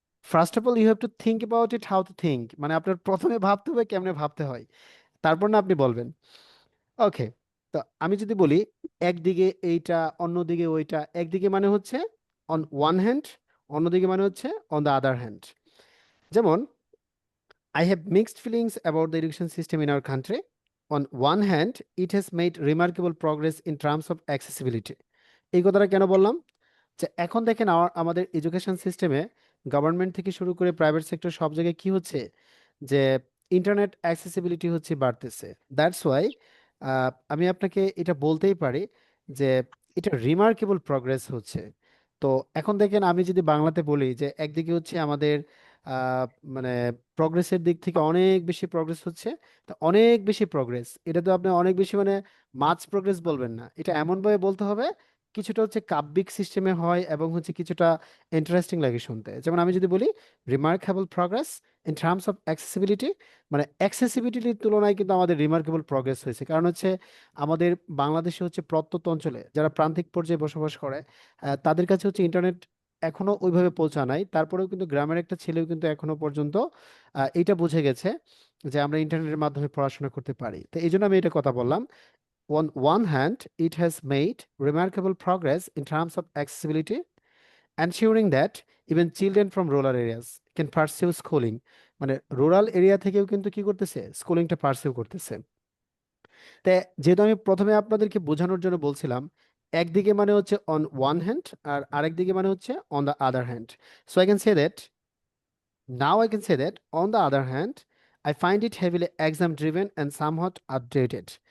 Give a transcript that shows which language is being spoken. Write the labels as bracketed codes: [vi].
[en] first of all you have to think [bn] about it how to think, মানে আপনার প্রথমে ভাবতে হবে কেমনে ভাবতে হয়, তারপর না আপনি বলবেন। ওকে, তো আমি যদি বলি একদিকে এইটা অন্যদিকে ওইটা, একদিকে মানে হচ্ছে [en] on one hand, [bn] অন্যদিকে মানে হচ্ছে [en] On the other hand. যেমন I have mixed feelings about the education system in our country. On one hand, it has made remarkable progress in terms of accessibility. [bn] এই কথাটা কেন বললাম, যে এখন দেখেন আমাদের এডুকেশন সিস্টেমে গভর্নমেন্ট থেকে শুরু করে প্রাইভেট সেক্টর সব জায়গায় কি হচ্ছে, যে ইন্টারনেট অ্যাক্সেসিবিলিটি হচ্ছে বাড়তেছে। [en] that's why [bn] আমি আপনাকে এটা বলতেই পারি যে এটা রিমার্কেবল প্রগ্রেস হচ্ছে। তো এখন দেখেন আমি যদি বাংলাতে বলি যে একদিকে হচ্ছে আমাদের আহ, মানে প্রগ্রেসের দিক থেকে অনেক বেশি প্রগ্রেস হচ্ছে, তা অনেক বেশি প্রগ্রেস, এটা তো আপনি অনেক বেশি মানে মাছ প্রগ্রেস বলবেন না, এটা এমনভাবে বলতে হবে কিছুটা হচ্ছে কাব্যিক সিস্টেমে হয় এবং হচ্ছে কিছুটা ইন্টারেস্টিং লাগে শুনতে। যেমন আমি যদি বলি [en] remarkable progress in terms of accessibility, [bn] মানে অ্যাক্সেসিবিলিটির তুলনায় কিন্তু আমাদের রিমার্কেবল প্রগ্রেস হয়েছে। কারণ হচ্ছে আমাদের বাংলাদেশে হচ্ছে প্রত্যন্ত অঞ্চলে যারা প্রান্তিক পর্যায়ে বসবাস করে তাদের কাছে হচ্ছে ইন্টারনেট এখনো ওইভাবে পৌঁছা নাই, তারপরেও কিন্তু গ্রামের একটা ছেলেও কিন্তু এখনো পর্যন্ত এইটা বুঝে গেছে যে আমরা ইন্টারনেটের মাধ্যমে পড়াশোনা করতে পারি। তো এই জন্য আমি এটা কথা বললাম। [en] On one hand, it has made remarkable progress in terms of accessibility, ensuring that even children from rural areas can pursue schooling. [bn] মানে রুরাল এরিয়া থেকেও কিন্তু কি করতেছে, স্কুলিংটা পার্সিউ করতেছে। তে যেহেতু আমি প্রথমে আপনাদেরকে বোঝানোর জন্য বলছিলাম একদিকে মানে হচ্ছে [en] on one hand [bn] আর আরেকদিকে মানে হচ্ছে [en] On the other hand, so I can say that Now I can say that, on the other hand, I find it heavily exam driven and somewhat outdated.